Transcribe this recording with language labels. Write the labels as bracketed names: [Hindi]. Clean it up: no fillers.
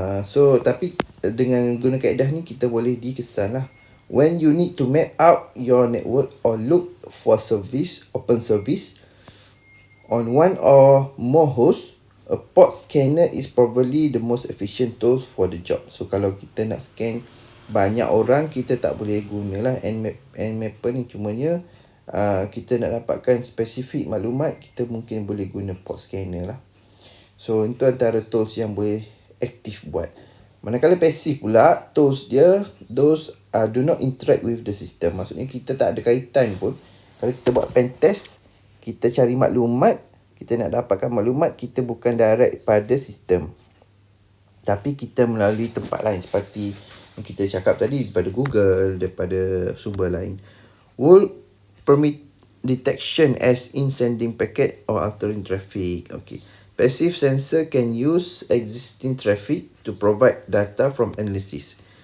[Malay] So tapi dengan guna kaedah ni kita boleh dikesan lah. [English] When you need to map out your network or look for open service on one or more hosts, a port scanner is probably the most efficient tool for the job. [Malay] So kalau kita nak scan banyak orang, kita tak boleh gunalah Nmapper ni. Cumanya kita nak dapatkan spesifik maklumat, kita mungkin boleh guna port scanner lah. So itu antara tools yang boleh aktif buat. Manakala pasif pula, tools dia [English] those do not interact with the system. [Malay] Maksudnya kita tak ada kaitan pun. Kalau kita buat pen test, kita cari maklumat, kita nak dapatkan maklumat, kita bukan direct pada sistem, tapi kita melalui tempat lain seperti yang kita cakap tadi, daripada Google, daripada sumber lain. [English] Will permit detection as in sending packet or altering traffic. Okay. Passive sensor can use existing traffic to provide data from analysis.